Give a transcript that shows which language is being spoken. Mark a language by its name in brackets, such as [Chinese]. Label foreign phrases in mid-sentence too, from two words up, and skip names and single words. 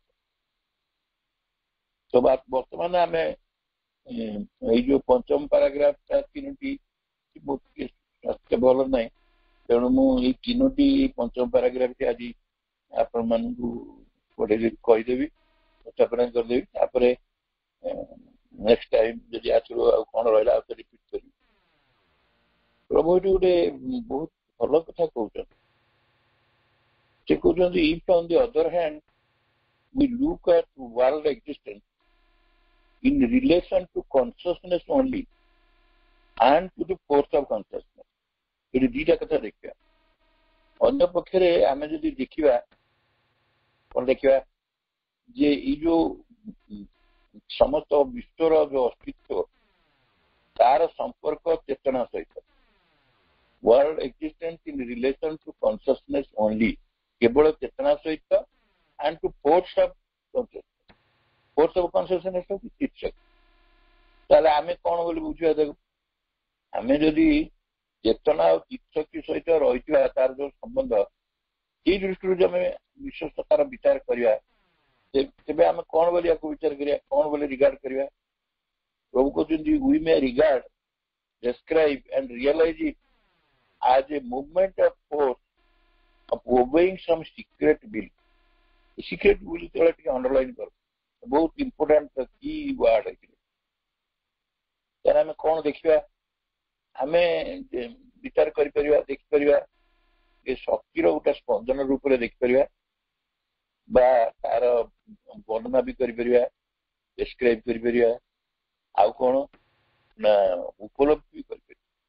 [Odia] ତ ବର୍ତ୍ତମାନ ଆମେ ଏଇ ଯୋଉ ପଞ୍ଚମ ପାରାଗ୍ରାଫଟା ତିନୋଟି ସ୍ୱାସ୍ଥ୍ୟ ଭଲ ନାହିଁ, ତେଣୁ ମୁଁ ଏଇ ତିନୋଟି ପଞ୍ଚମ ପାରାଗ୍ରାଫଟି ଆଜି ଆପଣମାନଙ୍କୁ କହିଦେବି, ଉପସ୍ଥାପନା କରିଦେବି। ତାପରେ [English] next time [Odia] ଯଦି ଆସିବ ଆଉ କଣ ରହିଲା ଆଉ ରିପିଟ୍ କରିବି। ପ୍ରଭୁ ଏଠି ଗୋଟେ ବହୁତ ଭଲ କଥା କହୁଛନ୍ତି। ସେ କହୁଛନ୍ତି, [English] if on the other hand we look at world existence in relation to consciousness only and to the force of consciousness, [Odia] ଏଠି ଦିଟା କଥା ଦେଖିବା। ଅନ୍ୟ ପକ୍ଷରେ ଆମେ ଯଦି ଦେଖିବା, କଣ ଦେଖିବା, ଯେ ଏଇ ଯୋଉ ସମସ୍ତ ବିଶ୍ୱର ଯୋଉ ଅସ୍ତିତ୍ୱ, ତାର ସମ୍ପର୍କ ଚେତନା ସହିତ, [English] world existence in relation to consciousness only, [Odia] କେବଳ ଚେତନା ସହିତ, [English] and to force of consciousness, force of consciousness [Odia] ହଉଛି ଚିତ୍ସକ। ତାହେଲେ ଆମେ କଣ ବୋଲି ବୁଝିବା ତାକୁ? ଆମେ ଯଦି ଚେତନା ଆଉ ଚିତ୍ସକୀ ସହିତ ରହିଥିବା ତାର ଯୋଉ ସମ୍ବନ୍ଧ, ସେଇ ଦୃଷ୍ଟିରୁ ଯଦି ଆମେ ବିଶ୍ୱସ୍ତ ତାର ବିଚାର କରିବା, ତେବେ ଆମେ କଣ ବୋଲି ୟାକୁ ବିଚାର କରିବା, କଣ ବୋଲି ରିଗାର୍ଡ କରିବା? ପ୍ରଭୁ କହୁଛନ୍ତି, [English] we may regard, describe and realize it as a movement of force of obeying some secret will. Secret will [Odia] ଯେତେବେଳେ ଟିକେ ଅଣ୍ଡରଲାଇନ୍ କର, ବହୁତ [English] important key word [Odia] ଏଥିରେ। ତାହେଲେ ଆମେ କଣ ଦେଖିବା? ଆମେ ବିଚାର କରିପାରିବା, ଦେଖିପାରିବା, ଏ ଶକ୍ତିର ଗୋଟେ ସ୍ପନ୍ଦନ ରୂପରେ ଦେଖିପାରିବା, ବା ତାର ବର୍ଣ୍ଣନା ବି କରିପାରିବା, ଡେସ୍କ୍ରାଇବ କରିପାରିବା, ଆଉ କଣ ନା ଉପଲବ୍ଧି ବି କରିପାରିବା।